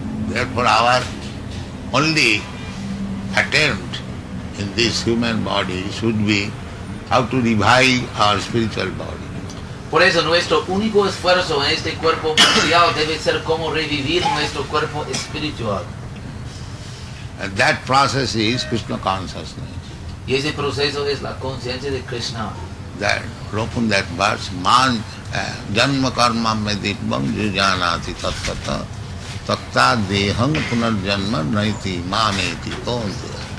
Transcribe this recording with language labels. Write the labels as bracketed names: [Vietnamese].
[English] Therefore our only attempt in this human body should be how to revive our spiritual body. [Spanish] Por eso nuestro único esfuerzo en este cuerpo material debe ser cómo revivir nuestro cuerpo espiritual. [English] And that process is Krishna consciousness. [Spanish] Y ese proceso es la conciencia de Krishna. [English] That open that verse, [Sanskrit] man janma karma me ditvam jujanati tattata tatta dehang punarjanma naiti mameti tonte.